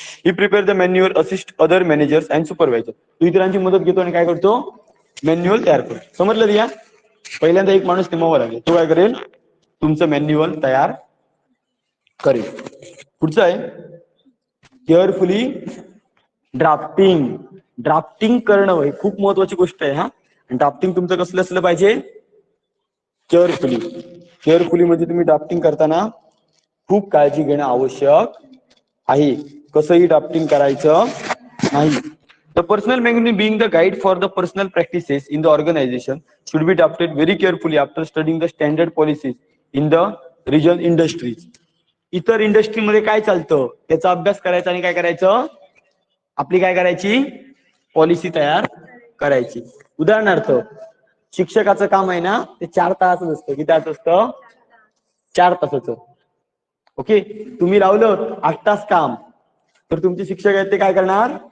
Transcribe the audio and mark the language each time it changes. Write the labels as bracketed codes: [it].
[en] He prepare the manual, assist other managers and supervisor. [mr] तो इतरांची मदत घेतो आणि काय करतो? मॅन्युअल तयार करतो. समजलं रिया? पहिल्यांदा एक माणूस नेमावा लागेल, तो काय करेल? तुमचं मॅन्युअल तयार करेल. पुढचं आहे केअरफुली ड्राफ्टिंग. ड्राफ्टिंग करणं ही खूप महत्वाची गोष्ट आहे हा. ड्राफ्टिंग तुमचं कसलं असलं पाहिजे? केअरफुली. केअरफुली म्हणजे तुम्ही ड्राफ्टिंग करताना खूप काळजी घेणं आवश्यक आहे. कसंही ड्राफ्टिंग करायचं नाही. [en] The personal manual being the guide for the personal practices in the organization should be drafted very carefully after studying the standard policies in the regional industries. [mr] इतर इंडस्ट्रीमध्ये काय चालतं त्याचा अभ्यास करायचा आणि काय करायचं? आपली काय करायची? पॉलिसी तयार करायची. उदाहरणार्थ शिक्षकाचं काम आहे ना ते 4 तास असतं. किती तास असतं? 4 तासाचं. ओके, तुम्ही लावलं 8 तास काम तर तुमचे शिक्षक आहेत ते काय करणार?